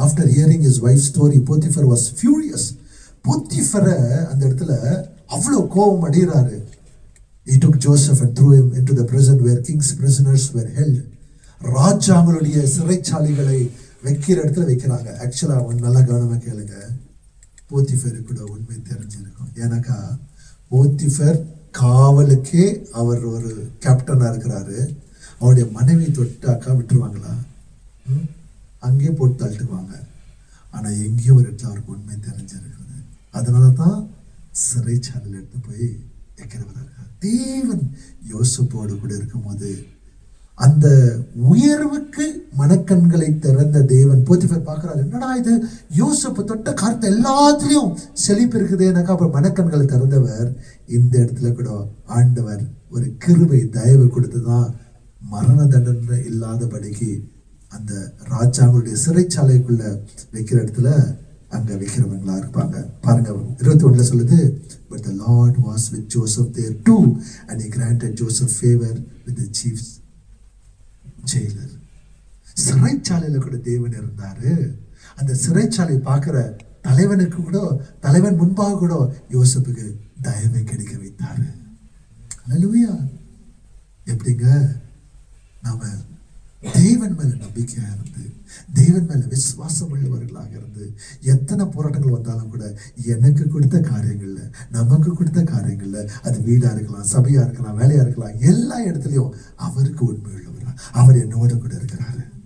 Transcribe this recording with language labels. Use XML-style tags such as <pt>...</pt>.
<en>After hearing his wife's story, Potiphar was furious.</en> <ta>போத்திஃபரை அந்த இடத்துல அவ்வளோ கோபம் அடைகிறாரு.</ta> <en>He took Joseph and threw him into the prison where king's prisoners were held.</en> <ta>ராஜாங்களுடைய சிறைச்சாலைகளை வைக்கிற இடத்துல வைக்கிறாங்க. ஆக்சுவலாக அவங்க நல்லா கவனமாக கேளுங்க. போத்திஃபர் கூட உண்மை தெரிஞ்சிருக்கும். ஏன்னாக்கா போத்திஃபர் காவலுக்கே அவர் ஒரு கேப்டனாக இருக்கிறாரு. அவருடைய மனைவி தொட்டாக்கா விட்டுருவாங்களா? அங்கேயே போட்டு தள்ளிட்டுவாங்க. ஆனால் எங்கேயோ ஒரு இடத்துல அவருக்கு உண்மை தெரிஞ்சிருக்கிறது. அதனால தான் சிறைச்சாலையில் எடுத்து போய் வைக்கிறவராக இருக்கார். தேவன் யோசேப்போடு கூட இருக்கும்போது அந்த உயர்வுக்கு மனக்கண்களை திறந்த தேவன் போத்திஃபர் பார்க்கிறாரு, என்னடா இது, யோசேப்பு தொட்ட காரணத்தை எல்லாத்துலேயும் செழிப்பு இருக்குதுனாக்கா அப்புறம் மனக்கண்களை திறந்தவர் இந்த இடத்துல கூட ஆண்டவர் ஒரு கிருபை தயவு கொடுத்து தான் மரண தண்டனை இல்லாதபடிக்கு அந்த ராஜாங்களுடைய சிறைச்சாலைக்குள்ள வைக்கிற இடத்துல அங்க வைக்கிறவங்களா இருப்பாங்க. பாருங்க 21 சொல்லுது,</ta> <en>but the Lord was with Joseph there too and he granted Joseph favor with the chief jailer.</en> <ta>சிறைச்சாலையில கூட தேவன் இருந்தாரு. அந்த சிறைச்சாலை பார்க்கிற தலைவனுக்கு கூட, தலைவன் முன்பாக கூட யோசேப்புக்கு தயவை கிடைக்க வைத்தாரு. அல்லேலூயா. எப்படிங்க நாம தேவன் மேல நம்பிக்கையா இருந்து தேவன் மேல விசுவாசம் உள்ளவர்களாக இருந்து எத்தனை போராட்டங்கள் வந்தாலும் கூட எனக்கு கொடுத்த காரியங்கள்ல, நமக்கு கொடுத்த காரியங்கள்ல, அது வீடா இருக்கலாம், சபையா இருக்கலாம், வேலையா இருக்கலாம், எல்லா இடத்துலயும் அவருக்கு உண்மை உள்ளவரா அவர் என்னோட கூட இருக்கிறாரு.</ta>